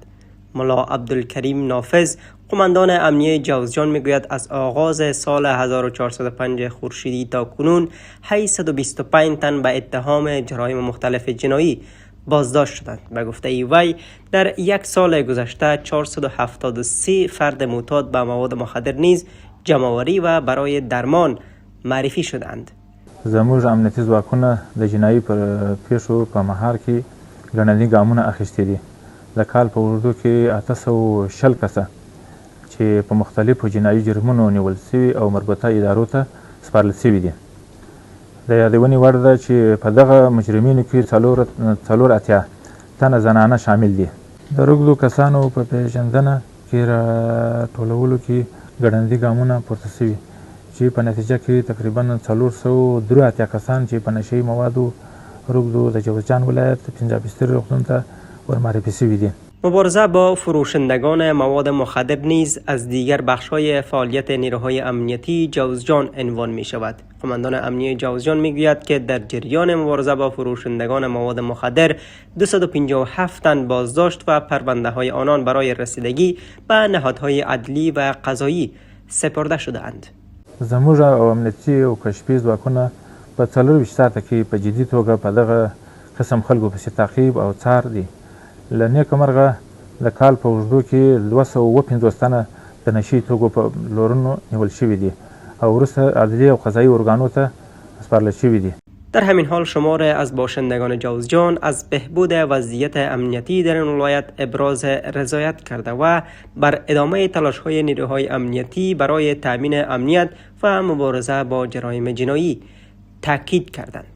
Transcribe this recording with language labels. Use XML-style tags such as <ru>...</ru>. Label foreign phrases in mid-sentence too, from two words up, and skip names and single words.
<fa>ملا عبدالکریم نافذ، قماندان امنیه جوزجان، میگوید از آغاز سال 1405 خورشیدی تا کنون 825 تن به اتهام جرایم مختلف جنایی بازداشت شدند. به گفته وی در یک سال گذشته 473 فرد معتاد به مواد مخدر نیز جمع‌آوری و برای درمان معرفی شدند.</fa> <ps>زموږ امنیتي ځواکونه د جنایي پیښو په مهار کې ګڼني ګامونه اخیستي دي. د کال په اوږدو کې 860 کسه چې په مختلفو جنایي جرمونو نیول شوي او مربوطه ادارو ته سپارل شوي دي. د یادونې وړ ده چې په دغه مجرمینو کې څلور اتیا تنه زنانه شامل دي. د روږدو کسانو په پیژندنه کې راټولولو کې ګړندي ګامونه پورته شوي چې په نتیجه کې تقریبا 483 کسان چې په نشهیي موادو روږدو د جوزجان ولایت پنجابستری روغتون ته ورمعرفی شوي دي.</ps> <fa>مبارزه با فروشندگان مواد مخدر نیز از دیگر بخش‌های فعالیت نیروهای امنیتی جوزجان عنوان می شود. قماندان امنیه جوزجان می گوید که در جریان مبارزه با فروشندگان مواد مخدر 257 تن بازداشت و پرونده های آنان برای رسیدگی به نهادهای عدلی و قضایی سپرده شده اند.</fa> <ps>زموږ امنیتي او کشفي ځواکونه په 24 ساعته کې په جدي توګه په دغه قسم خلکو پسې تعقیب او څار دي. له نیکه مرغه د کال په اوږدو کې 250 تنه د نشهیي توکو په لورونو نیول شوي دي او وروسته عدلي او قضایي ارګانو ته سپارل شوي دي.</ps> <fa>در همین حال شمار از باشندگان جوزجان از بهبود وضعیت امنیتی در این ولایت ابراز رضایت کرده و بر ادامه تلاش‌های نیروهای امنیتی برای تامین امنیت و مبارزه با جرایم جنایی تاکید کردند.</fa>